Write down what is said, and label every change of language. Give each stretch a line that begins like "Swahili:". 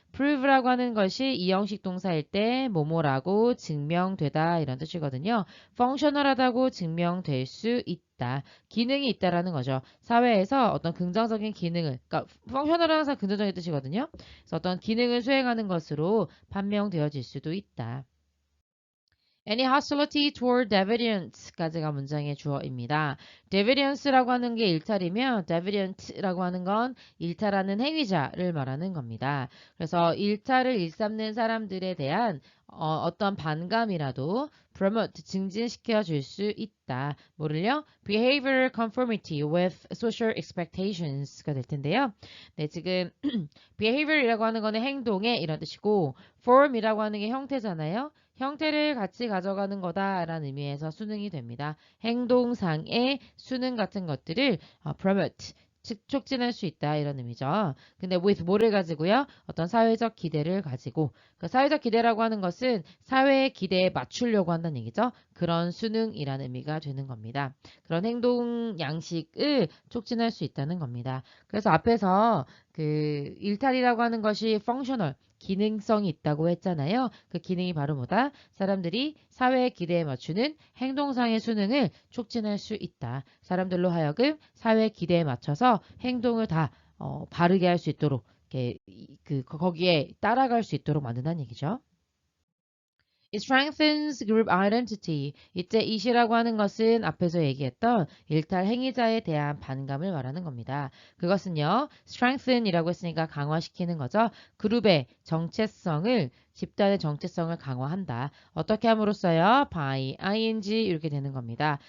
Korean: prove라고 하는 것이 이형식 동사일 때 뭐뭐라고 증명되다 이런 뜻이거든요. functional하다고 증명될 수 있다. 기능이 있다라는 거죠. 사회에서 어떤 긍정적인 기능을, 그러니까 functional은 항상 긍정적인 뜻이거든요. 그래서 어떤 기능을 수행하는 것으로 판명되어질 수도 있다.
English: Any hostility toward deviance
Korean: 까지가 문장의 주어입니다. deviance라고 하는 게 일탈이면 deviant라고 하는 건 일탈하는 행위자를 말하는 겁니다. 그래서 일탈을 일삼는 사람들에 대한 어떤 반감이라도 promote, 증진시켜 줄 수 있다. 뭐를요?
English: behavioral conformity with social expectations
Korean: 가 될 텐데요. 네, 지금 behavior이라고 하는 거는 행동의 이런 뜻이고 form이라고 하는 게 형태잖아요. 형태를 같이 가져가는 거다라는 의미에서 수능이 됩니다. 행동상의 수능 같은 것들을 promote, 즉 촉진할 수 있다 이런 의미죠. 근데 with 뭐를 가지고요? 어떤 사회적 기대를 가지고 그 사회적 기대라고 하는 것은 사회의 기대에 맞추려고 한다는 얘기죠. 그런 수능이라는 의미가 되는 겁니다. 그런 행동 양식을 촉진할 수 있다는 겁니다. 그래서 앞에서 그 일탈이라고 하는 것이 functional 기능성이 있다고 했잖아요. 그 기능이 바로 뭐다? 사람들이 사회의 기대에 맞추는 행동상의 수능을 촉진할 수 있다. 사람들로 하여금 사회의 기대에 맞춰서 행동을 다 바르게 할 수 있도록 이렇게 거기에 따라갈 수 있도록 만든다는 얘기죠.
English: It strengthens group identity.
Korean: 이때 it이라고 하는 것은 앞에서 얘기했던 일탈 행위자에 대한 반감을 말하는 겁니다. 그것은요, strengthen이라고 했으니까 강화시키는 거죠. 그룹의 정체성을 집단의 정체성을 강화한다. 어떻게 함으로써요? by ing 이렇게 되는 겁니다.